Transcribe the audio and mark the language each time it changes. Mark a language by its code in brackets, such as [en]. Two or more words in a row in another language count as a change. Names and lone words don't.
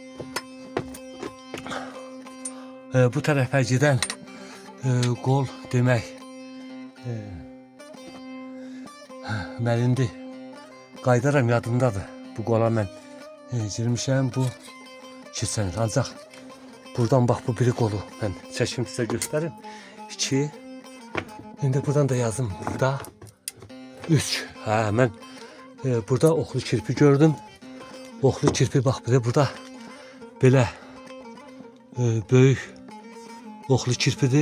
[az] Bu tərəfə gedən qol demək mən indi qaydaram, yadımdadır. Bu qola mən girmişəm, bu keçən il. [tr] Ancaq Buradan bak bu biri kolu. Ben çekim size göstereyim. 2. Şimdi buradan da yazdım. [az] Burada 3. [tr] Ha, ben burada oklu kirpi gördüm. Oklu kirpi bak bir de burada böyle büyük oklu kirpidir.